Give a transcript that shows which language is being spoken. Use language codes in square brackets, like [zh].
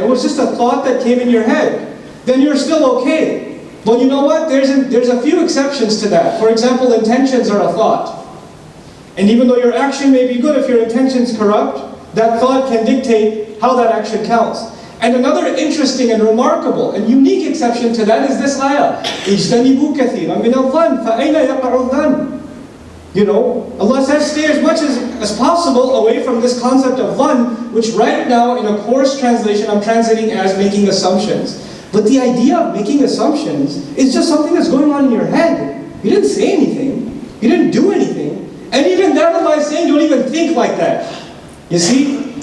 [en] It was just a thought that came in your head. Then you're still okay. Well, you know what? There's a few exceptions to that. For example, intentions are a thought. And even though your action may be good, if your intention's corrupt, that thought can dictate how that action counts. And another interesting and remarkable and unique exception to that is this ayah. [ar] اجتنبوا كثيرا من الظن فأين يقع الظن. [en] Allah says stay as much as possible away from this concept of dhann, which right now in a coarse translation I'm translating as making assumptions. But the idea of making assumptions is just something that's going on in your head. You didn't say anything. You didn't do anything. And even that Allah is saying don't even think like that. You see?